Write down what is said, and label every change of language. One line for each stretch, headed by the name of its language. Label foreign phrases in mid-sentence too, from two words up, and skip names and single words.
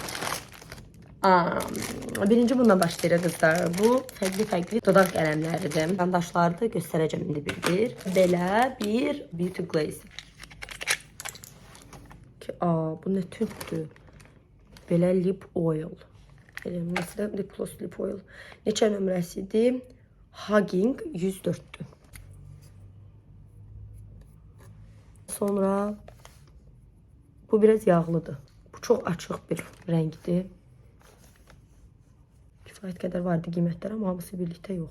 Azerbaijani: Birinci bununla başlayırıq kızlar. Bu fərqli dodaq qələmləridir. Yandaşlardır, göstərəcəm indi bir. Belə bir
English: beauty glaze.
Azerbaijani: Bu nə tündür.
English: Belə lip oil. Mesela lip gloss, lip oil.
Azerbaijani: Neçə nömrəsidir? Hugging 104'dür. Sonra bu biraz yağlıdır. Bu çok açıq bir rəngdir. Kifayət qədər vardı qiymətlər, amma hamısı birlikdə yox.